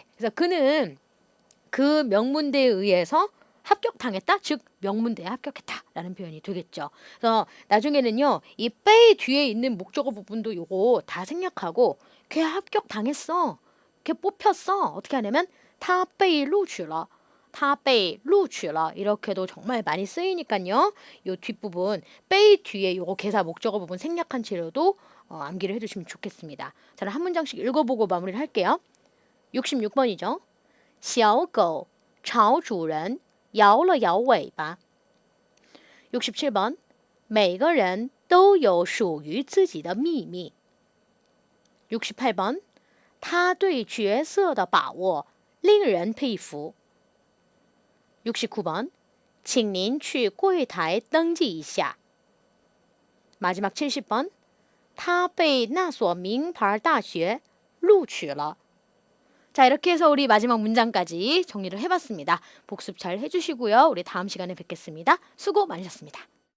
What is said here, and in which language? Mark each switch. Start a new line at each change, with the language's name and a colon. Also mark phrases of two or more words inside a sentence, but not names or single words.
Korean: 그래서 그는 그 명문대에 의해서 합격당했다? 즉 명문대에 합격했다라는 표현이 되겠죠. 그래서 나중에는요. 이 빼 뒤에 있는 목적어 부분도 요거 다 생략하고 걔 합격당했어. 걔 뽑혔어. 어떻게 하냐면
Chinese: 他被录取了. 他被录取了.
Korean: 이렇게도 정말 많이 쓰이니까요. 요 뒷부분 빼 뒤에 요거 개사 목적어 부분 생략한 채로도 암기를 해두시면 좋겠습니다. 자, 한 문장씩 읽어보고 마무리를 할게요. 66번이죠.
Chinese: 小狗朝主人摇了摇尾巴. 67번 每个人都有属于自己的秘密. 68번 他对角色的把握令人佩服. 69번 请您去柜台登记一下. 마지막 70번 他被那所名牌大学录取了.
Korean: 자, 이렇게 해서 우리 마지막 문장까지 정리를 해봤습니다. 복습 잘 해주시고요. 우리 다음 시간에 뵙겠습니다. 수고 많으셨습니다.